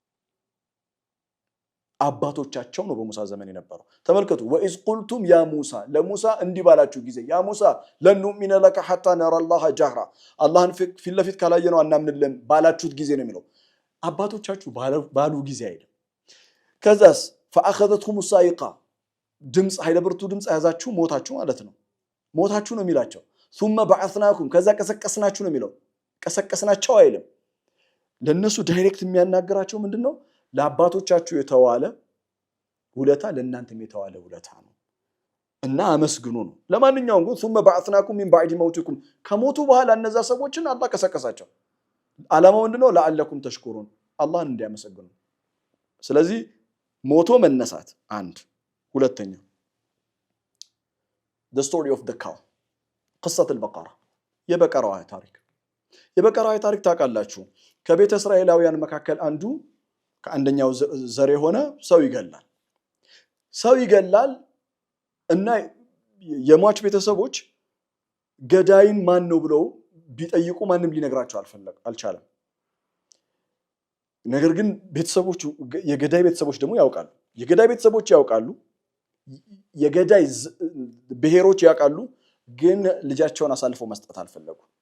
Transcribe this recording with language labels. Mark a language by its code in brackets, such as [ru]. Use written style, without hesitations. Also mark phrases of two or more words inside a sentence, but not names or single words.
[am] አባቶቻቸው ነው በሙሳ ዘመን የነበረው። ተመልከቱ [ar] وإذ قلتم يا موسى [am] ለሙሳ እንዲህ ባላችሁ ጊዜ ያ [ar] موسى لن نؤمن لك حتى نرى الله جهرة [am] አላህን ፊት ለፊት ካላየነው አናምንልህም ባላችሁት ጊዜ ነው የሚለው። አባቶቻችሁ ባሉ ጊዜ አይደለም። ከዛስ [ar] فاخذتهم الصاعقه [am] ድምጽ ኃይለ ብርቱ ድምጽ ያዛችሁ ሞታችሁ ማለት ነው። ሞታችሁ ነው የሚላቸው። [ar] ثم بعثناكم [am] ከዛ ቀሰቀስናችሁ ነው የሚለው። ቀሰቀስናቸው አይልም። ለነሱ ዳይሬክት የሚያናገራቸው ምንድነው? ለአባቶቻችሁ የተዋለ ውለታ ለእናንተም የተዋለ ውለታ ነው እና አመስግኑ ነው። ለማንኛውም ግን [ar] ثم بعثناكم من بعد موتكم [am] ከሞቱ በኋላ እነዛ ሰዎችን አላህ ቀሰቀሳቸው። ዓላማው ምንድነው? [ar] لعلكم تشكرون [am] አላህን እንዲያመሰግኑ። ስለዚህ ሞቶ መነሳት አንድ። ሁለተኛ [en] the story of the cow [ar] قصة البقرة [am] የበቀራው ታሪክ። የበቀራው ታሪክ ታውቃላችሁ። ከቤተ እስራኤላውያን መካከል አንዱ ከአንደኛው ዘር የሆነ ሰው ይገላል እና የሟች ቤተሰቦች ገዳይን ማን ነው ብለው ቢጠይቁ ማንም ሊነግራቸው አልቻለም። ነገር ግን የገዳይ ቤተሰቦች ደግሞ ያውቃሉ። የገዳይ ቤተሰቦች ያውቃሉ፣ የገዳይ ብሔሮች ያውቃሉ። ግን ልጃቸውን አሳልፈው መስጠት አልፈለጉ